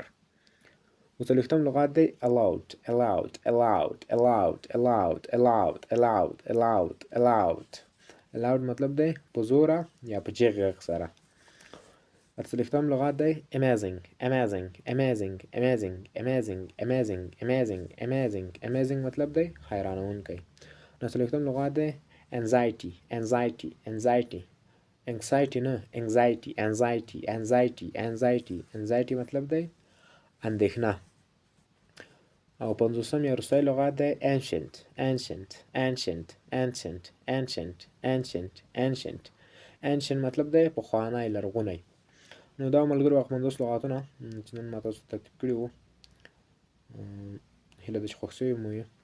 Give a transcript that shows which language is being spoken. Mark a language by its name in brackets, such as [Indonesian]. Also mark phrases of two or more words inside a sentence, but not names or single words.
[Pashto] 37 لغات دی [English] allowed allowed allowed allowed [Pashto] allowed allowed allowed allowed allowed allowed مطلب دی په زوره یا په جغ غږ سره. 38 لغات دی [English] amazing amazing amazing amazing [Pashto] amazing amazing amazing amazing amazing مطلب دی حیرانوونکی. 39 لغات دی [English] anxiety anxiety anxiety anxiety [Pashto] نه [English] anxiety anxiety anxiety anxiety anxiety [Pashto] مطلب دی اندېښنه. او 50 یا وروستی لغات دی [English] ancient ancient ancient ancient [Pashto] ancient ancient ancient ancient مطلب دی پخوانی لرغونی. نو دا ملګرو هغه 50 لغاتونه چې نن ما تاسو ته ترتیب کړي وو هیله ده چې خوښ شوي مو یې.